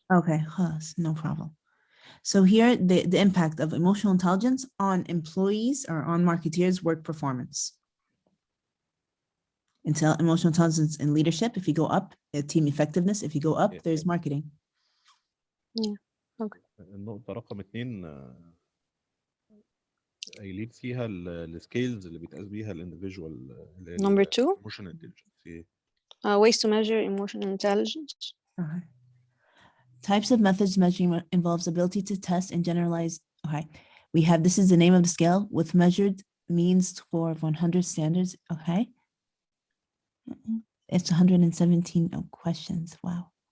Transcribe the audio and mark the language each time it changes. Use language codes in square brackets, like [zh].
[en] Okay, no problem. So here, the impact of emotional intelligence on employees or on marketeers' work performance. Emotional intelligence and leadership. If you go up, team effectiveness. If you go up, there's marketing. [ar] النقطة رقم 2 قايلين فيها السكيلز اللي بيتقاس بيها الاندفيجوال [en] Number 2. emotional intelligence. Ways to measure emotional intelligence. Types of methods measuring involves ability to test and generalize. Okay, we have, this is the name of the scale with measured means score of 100 standards. Okay, it's 117 questions. Wow.